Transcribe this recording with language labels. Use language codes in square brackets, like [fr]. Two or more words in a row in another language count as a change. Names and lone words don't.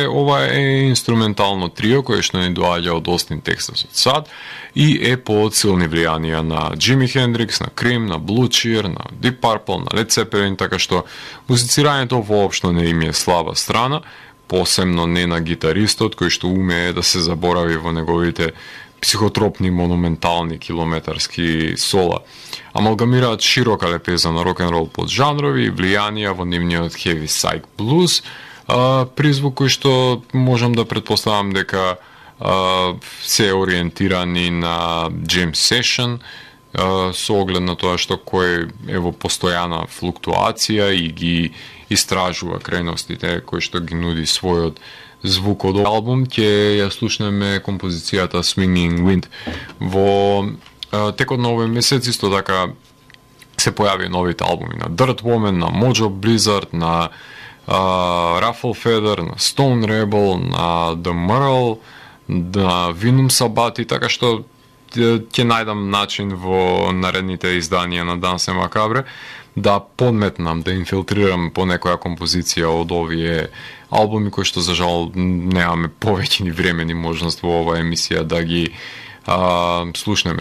[mk] Ова е инструментално трио кое што ни доаѓа од Остин, Тексас од САД и е под силни влијанија на Джими Хендрикс, на Cream, на Blue Cheer, на Deep Purple, на Led Zeppelin, така што музицирањето воопшто не им е слаба страна, посебно не на гитаристот кој што умее да се заборави во неговите психотропни, монументални, километарски сола. Амалгамираат широка лепеза на рок-н-рол под жанрови и влијанија во нивниот [en] heavy psych blues, [mk] призвук кој што можам да претпоставам дека се ориентирани на [en] jam session, [mk] со оглед на тоа што кој е во постојана флуктуација и ги истражува крајностите кои што ги нуди својот звук од албум. Ќе ја слушнеме композицијата Swinging Wind. Во текот на овој месец исто така се појави новите албуми на Dirt Woman, на Mojo Blizzard, на Ruffle Feather, на Stone Rebel, на The Merle, на Vinum Sabati, така што ќе најдам начин во наредните изданија на Данс е Макабре да подметнам, да инфилтрирам по некоја композиција од овие албуми кои што за жал немаме повеќе ни време ни можност во оваа емисија да ги слушнеме.